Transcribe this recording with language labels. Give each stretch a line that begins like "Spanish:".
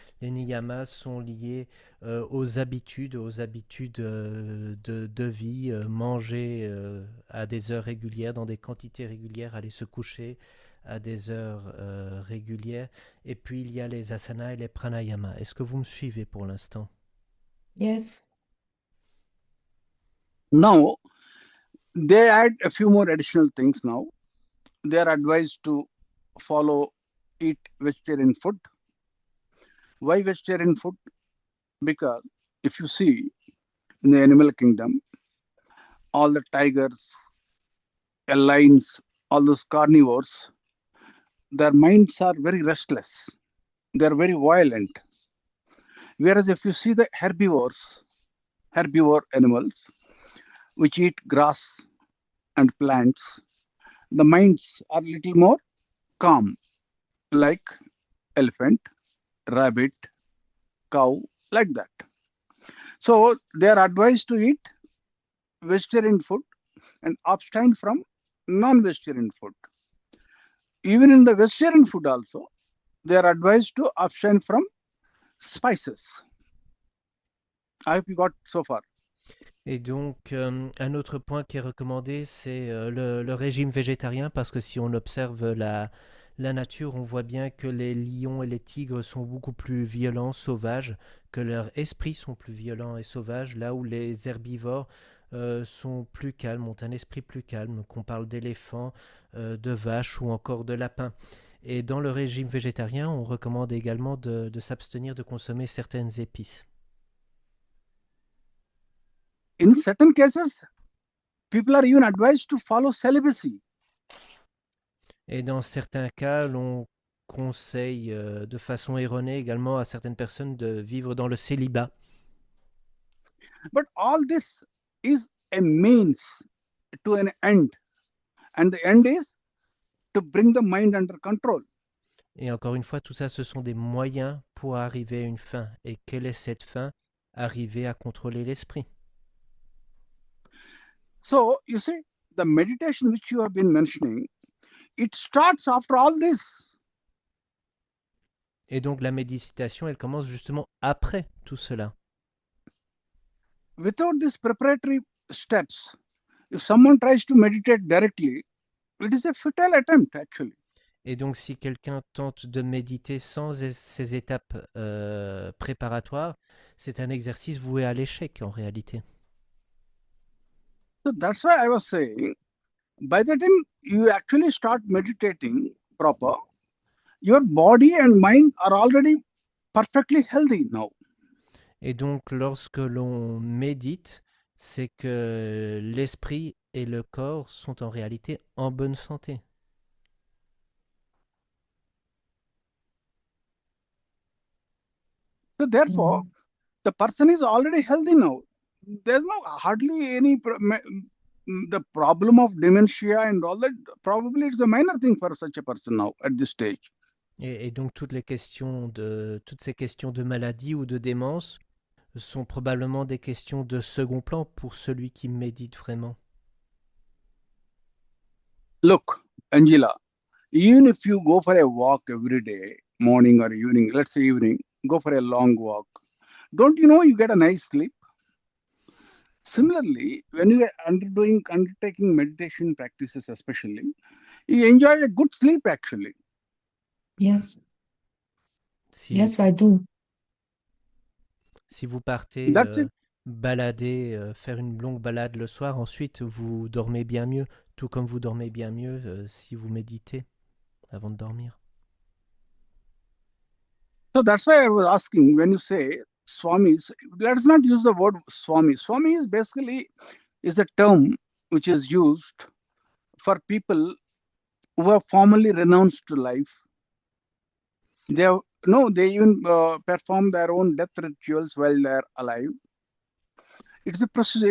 French: Les niyamas sont liés aux habitudes de vie, manger à des heures régulières, dans des quantités régulières, aller se coucher à des heures régulières. Et puis il y a les asanas et les pranayamas. Est-ce que vous me suivez pour l'instant?
English: Yes. Now, they add a few more additional things now. They are advised to eat vegetarian food. Why vegetarian food? Because if you see in the animal kingdom, all the tigers, lions, all those carnivores, their minds are very restless. They are very violent. Whereas if you see the herbivore animals, which eat grass and plants, the minds are a little more calm, like elephant, rabbit, cow, like that. So they are advised to eat vegetarian food and abstain from non-vegetarian food. Even in the vegetarian food also, they are advised to abstain from spices. I hope you got so far.
French: Et donc, un autre point qui est recommandé, c'est le régime végétarien, parce que si on observe la nature, on voit bien que les lions et les tigres sont beaucoup plus violents, sauvages, que leurs esprits sont plus violents et sauvages, là où les herbivores sont plus calmes, ont un esprit plus calme, qu'on parle d'éléphants, de vaches ou encore de lapins. Et dans le régime végétarien, on recommande également de s'abstenir de consommer certaines épices.
English: In certain cases, people are even advised to follow celibacy.
French: Et dans certains cas, l'on conseille de façon erronée également à certaines personnes de vivre dans le célibat.
English: But all this is a means to an end. And the end is to bring the mind under control.
French: Et encore une fois, tout ça, ce sont des moyens pour arriver à une fin. Et quelle est cette fin? Arriver à contrôler l'esprit.
English: So, you see, the meditation which you have been mentioning, it starts after all this.
French: Et donc la méditation, elle commence justement après tout cela.
English: Without these preparatory steps, if someone tries to meditate directly, it is a futile attempt actually.
French: Et donc si quelqu'un tente de méditer sans ces étapes préparatoires, c'est un exercice voué à l'échec en réalité.
English: So that's why I was saying, by the time you actually start meditating proper, your body and mind are already perfectly healthy now.
French: Et donc lorsque l'on médite, c'est que l'esprit et le corps sont en réalité en bonne santé.
English: So therefore, the person is already healthy now. There's no hardly any the problem of dementia and all that. Probably it's a minor thing for such a person now at this stage.
French: Et donc toutes ces questions de maladie ou de démence sont probablement des questions de second plan pour celui qui médite vraiment.
English: Look, Angela, even if you go for a walk every day, morning or evening, let's say evening, go for a long walk, don't you know you get a nice sleep? Similarly, when you are undertaking meditation practices, especially, you enjoy a good sleep actually. Yes,
French: Si,
English: yes, I do.
French: si vous partez
English: That's it.
French: balader, faire une longue balade le soir, ensuite vous dormez bien mieux, tout comme vous dormez bien mieux si vous méditez avant de dormir.
English: So that's why I was asking, when you say Swamis, let's not use the word Swami. Swami is basically is a term which is used for people who have formally renounced life. They even perform their own death rituals while they're alive. It's a procedure.